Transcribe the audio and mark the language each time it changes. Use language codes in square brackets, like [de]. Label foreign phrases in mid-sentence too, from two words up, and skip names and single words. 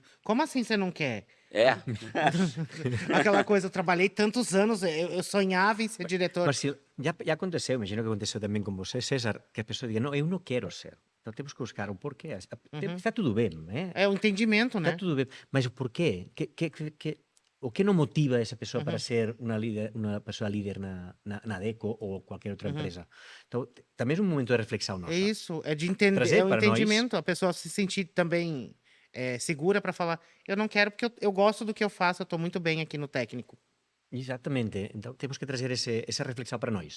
[pt] Como assim você não quer? Aquela coisa, eu trabalhei tantos anos, eu sonhava em ser diretor. [gl] Mas si, ya aconteceu, imagino que aconteceu tamén con você, César, que a persoa diga, non, eu non quero ser. [pt] Então temos que buscar o porquê. [gl] Está tudo ben, [pt] É o entendimento, né? [gl] Está tudo ben, mas o porquê? O que non motiva a esa persoa para ser unha persoa líder na Adecco ou qualquer outra empresa? Então, tamén é un momento de reflexão nossa. [pt] É isso, é de entender, Trazer é o para entendimento, a pessoa se sentir também segura para falar, eu não quero porque eu gosto do que eu faço, eu estou muito bem aqui no técnico. Exatamente, então temos que trazer essa reflexão para nós.